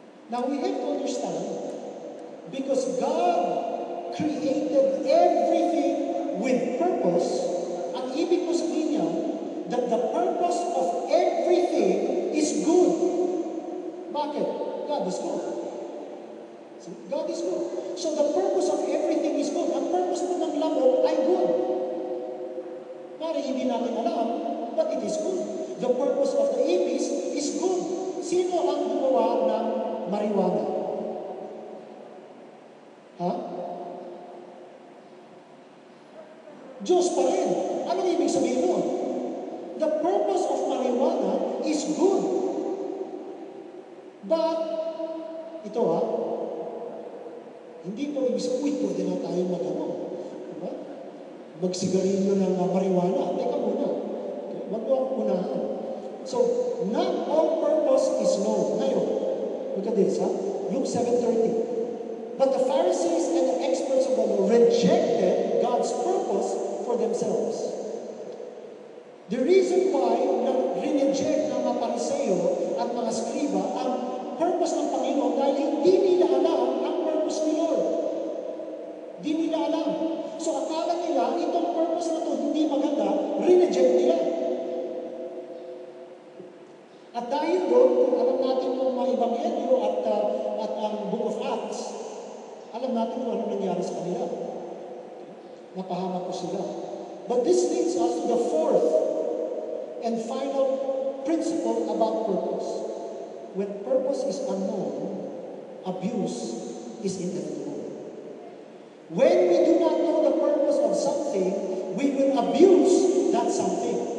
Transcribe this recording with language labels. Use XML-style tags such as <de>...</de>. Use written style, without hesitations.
<en>Now we have to understand, because God created everything with purpose,</en> <tl>ang ibig ko sabihin niya,</tl> <en>that the purpose of everything is good. Bakit? God is good. So, God is good. So the purpose of everything is good.</en> <tl>Ang purpose po ng lamok ay good. Mari hindi natin alam,</tl> <en>but it is good. The purpose of the ipis is good.</en> <tl>Sino ang gumawa ng marijuana? Ha? Diyos pa rin. Anong ibig sabihin mo?</tl> <en>The purpose of marijuana is good.</en> <tl>But, ito hindi po ibig sabihin, pwede na tayo diba? Magsigarilyo ng marijuana. Teka muna. Okay? Wag mo akong unahan.</tl> <en>So, not all purpose is known. Ngayon, look at this, Luke 7:30. But the Pharisees and the experts of the law rejected God's purpose for themselves. The reason why</en> <tl>rineject ng mga Pariseo at mga Skriba ang purpose ng Panginoon dahil hindi nila alam ang purpose ni Lord. Hindi nila alam. So akala nila, itong purpose na ito hindi maganda, rineject nila. At dahil doon, kung alam natin kung mga Ebanghelyo at ang Book of Acts, alam natin kung ano nangyari sa kanila. Napahamak ko sila.</tl> <en>But this leads us to the fourth and final principle about purpose. When purpose is unknown, abuse is inevitable. When we do not know the purpose of something, we will abuse that something.</en>